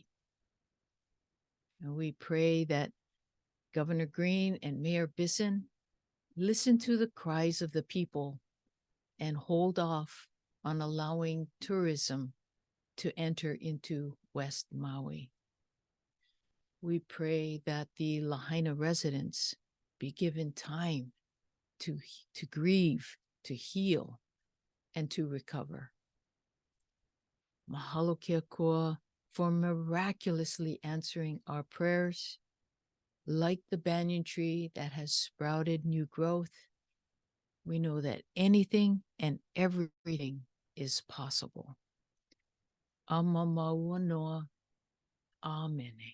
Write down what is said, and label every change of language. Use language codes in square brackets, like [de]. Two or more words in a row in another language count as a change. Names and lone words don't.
[en] And we pray that Governor Green and Mayor Bisson listen to the cries of the people and hold off on allowing tourism to enter into West Maui. We pray that the Lahaina residents be given time to grieve, to heal, and to recover. [haw] Mahalo kia kua [en] for miraculously answering our prayers. Like the banyan tree that has sprouted new growth, we know that anything and everything is possible. [haw] Amamaua noa. Amen.